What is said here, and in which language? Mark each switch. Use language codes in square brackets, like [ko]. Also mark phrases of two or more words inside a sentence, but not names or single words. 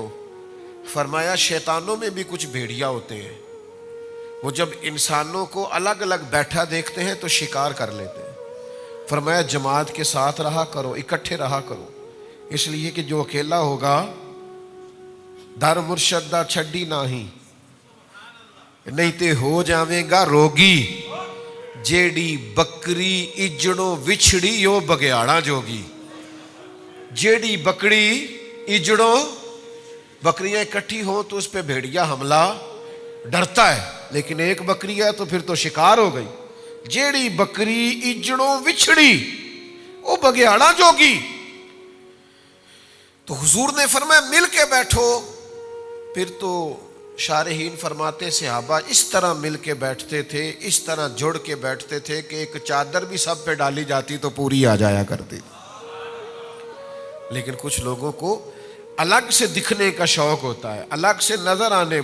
[ur] فرمایا شیطانوں میں بھی کچھ بھیڑیا ہوتے ہیں، وہ جب انسانوں کو الگ الگ بیٹھا دیکھتے ہیں تو شکار کر لیتے ہیں۔ فرمایا جماعت کے ساتھ رہا کرو، اکٹھے رہا کرو، اس لیے کہ جو اکیلا ہوگا [pa] در مرشد دا چھڈی نہیں، نہیں تے ہو جاویں گا روگی، جیڑی بکری اجڑوں وچھڑی یو بگیاڑا جوگی۔ جیڑی بکری اجڑوں، [ur] بکریاں اکٹھی ہوں تو اس پہ بھیڑیا حملہ ڈرتا ہے، لیکن ایک بکری ہے تو پھر تو شکار ہو گئی۔ [pa] جیڑی بکری اجڑوں وچھڑی وہ بگیاڑا جوگی۔ [ur] تو حضور نے فرمایا مل کے بیٹھو، پھر تو شارحین فرماتے صحابہ اس طرح مل کے بیٹھتے تھے، اس طرح جڑ کے بیٹھتے تھے کہ ایک چادر بھی سب پہ ڈالی جاتی تو پوری آ جایا کرتی. لیکن کچھ لوگوں کو الگ سے دکھنے کا شوق ہوتا ہے، الگ سے نظر آنے.